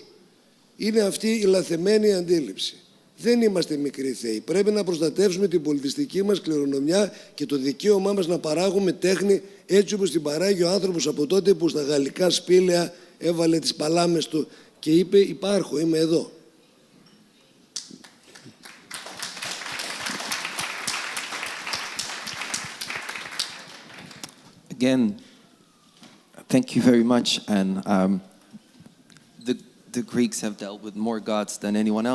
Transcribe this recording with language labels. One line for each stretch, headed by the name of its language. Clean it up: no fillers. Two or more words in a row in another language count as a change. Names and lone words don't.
Greek: Είναι αυτή η λαθεμένη αντίληψη. Δεν είμαστε μικροί θεοί. Πρέπει να προστατεύσουμε την πολιτιστική μας κληρονομιά και το δικαίωμά μας να παράγουμε τέχνη έτσι όπως την παράγει ο άνθρωπος από τότε που στα γαλλικά σπήλαια έβαλε τις παλάμες του και είπε υπάρχω, είμαι εδώ.
English: Again, thank you very much. And the Greeks have dealt with more gods than anyone else.